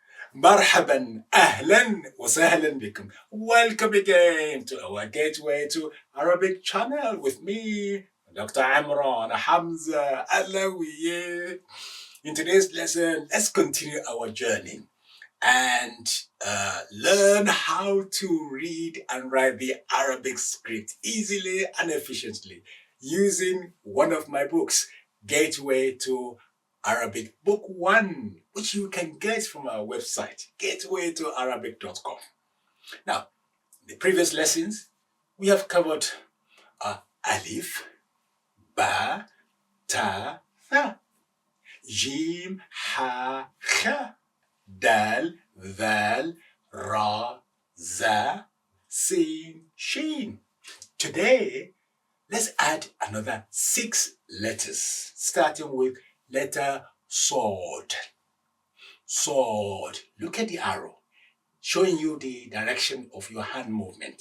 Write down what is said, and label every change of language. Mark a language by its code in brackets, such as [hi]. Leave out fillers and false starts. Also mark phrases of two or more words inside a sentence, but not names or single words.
[ar] مرحبا، أهلا وسهلا بكم. [en] Welcome again to our Gateway to Arabic channel with me, Dr. Imran Hamza Alawiye. In today's lesson, let's continue our journey and learn how to read and write the Arabic script easily and efficiently using one of my books, Gateway to Arabic Book 1, which you can get from our website, gatewaytoarabic.com. Now, in the previous lessons, we have covered alif, ba, ta, tha, jim, ha, kha, dal, val, ra, za, sin, shin. Today, let's add another 6 letters, starting with letter sword. Sword. Look at the arrow, showing you the direction of your hand movement.